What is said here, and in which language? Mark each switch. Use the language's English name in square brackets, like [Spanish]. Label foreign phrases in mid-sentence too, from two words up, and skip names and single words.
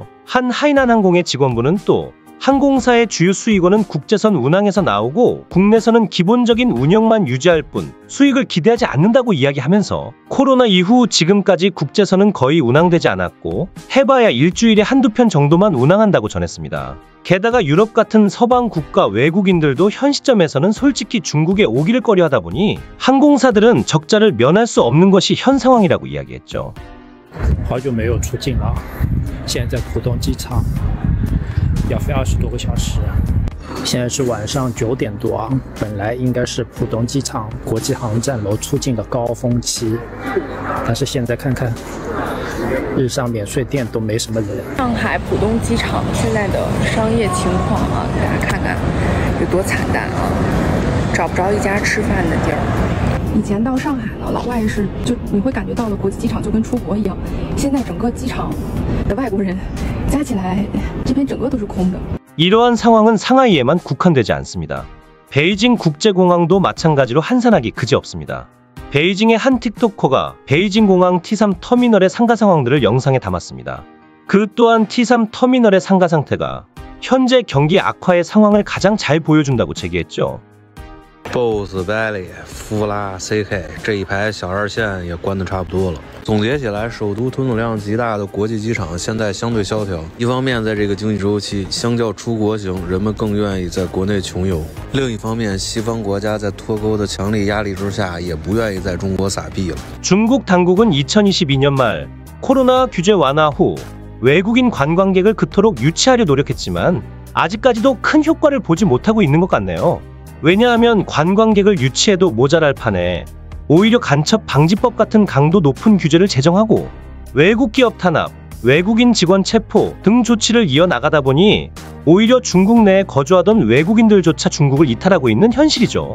[Korean] 한 하이난 항공의 직원분은 또 항공사의 주요 수익원은 국제선 운항에서 나오고 국내선은 기본적인 운영만 유지할 뿐 수익을 기대하지 않는다고 이야기하면서 코로나 이후 지금까지 국제선은 거의 운항되지 않았고 해봐야 일주일에 한두 편 정도만 운항한다고 전했습니다. 게다가 유럽 같은 서방 국가 외국인들도 현 시점에서는 솔직히 중국에 오기를 꺼려하다 보니 항공사들은 적자를 면할 수 없는 것이 현 상황이라고 이야기했죠. [Chinese] 好久没有出境了，现在在浦东机场。要飞20多个小时，现在是晚上9点多啊。本来应该是浦东机场国际航站楼出境的高峰期，但是现在看看，日上免税店都没什么人。上海浦东机场现在的商业情况啊，给大家看看有多惨淡啊，找不着一家吃饭的地儿。以前到上海呢，老外是就你会感觉到了国际机场就跟出国一样，现在整个机场的外国人加起来，这边整个都是空的。 [Korean] 이러한 상황은 상하이에만 국한되지 않습니다. 베이징 국제공항도 마찬가지로 한산하기 그지없습니다. 베이징의 한 틱토커가 베이징 공항 T3 터미널의 상가 상황들을 영상에 담았습니다. 그 또한 T3 터미널의 상가 상태가 현재 경기 악화의 상황을 가장 잘 보여준다고 제기했죠. [Chinese] Boss、百里、富拉、CK 这一排小二线也关得差不多了。总结起来，首都吞吐量极大的国际机场现在相对萧条。一方面，在这个经济周期，相较出国行，人们更愿意在国内穷游；另一方面，西方国家在脱钩的强力压力之下，也不愿意在中国撒币了。 [Korean] 중국 당국은 2022년 말 코로나 규제 완화 후 외국인 관광객을 그토록 유치하려 노력했지만 아직까지도 큰 효과를 보지 못하고 있는 것 같네요. 왜냐하면 관광객을 유치해도 모자랄 판에 오히려 간첩 방지법 같은 강도 높은 규제를 제정하고 외국 기업 탄압, 외국인 직원 체포 등 조치를 이어나가다 보니 오히려 중국 내에 거주하던 외국인들조차 중국을 이탈하고 있는 현실이죠.